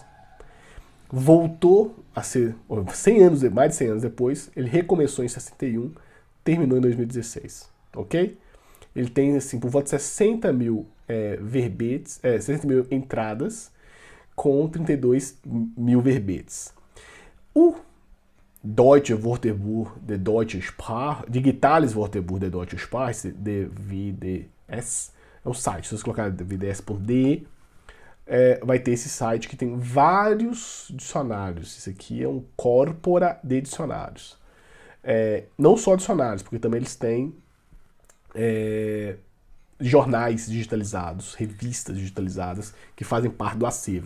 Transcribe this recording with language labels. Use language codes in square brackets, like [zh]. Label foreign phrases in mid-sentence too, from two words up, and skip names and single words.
[pt] Voltou a ser 100 anos, mais de 100 anos depois, ele recomeçou em 61, terminou em 2016, ok? Ele tem, assim, por volta de 60 mil verbetes, 60 mil entradas com 32 mil verbetes. O Deutsche Wörterbuch der Deutschen Sprache, Digitales Wörterbuch der Deutschen Sprache, DWDS, é o site, se você colocar dvds.de, vai ter esse site que tem vários dicionários. Isso aqui é um corpora de dicionários. Não só dicionários, porque também eles têm jornais digitalizados, revistas digitalizadas que fazem parte do acervo.